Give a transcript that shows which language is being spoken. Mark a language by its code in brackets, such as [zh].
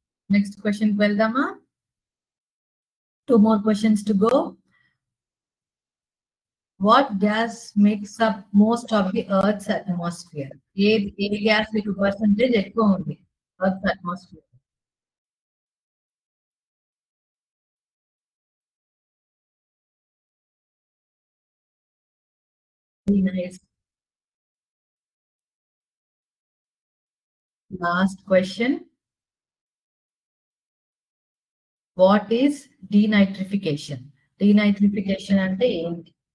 [en] Next question [te] వెళ్దామా? [en] 2 more questions to go. What gas makes up most of the Earth's atmosphere? [te] ఏ gas మీకు percentage ఎక్కువ ఉంది Earth's atmosphere? [en] Very nice. Last question. What is denitrification? [te] Denitrification అంటే ఏంటి?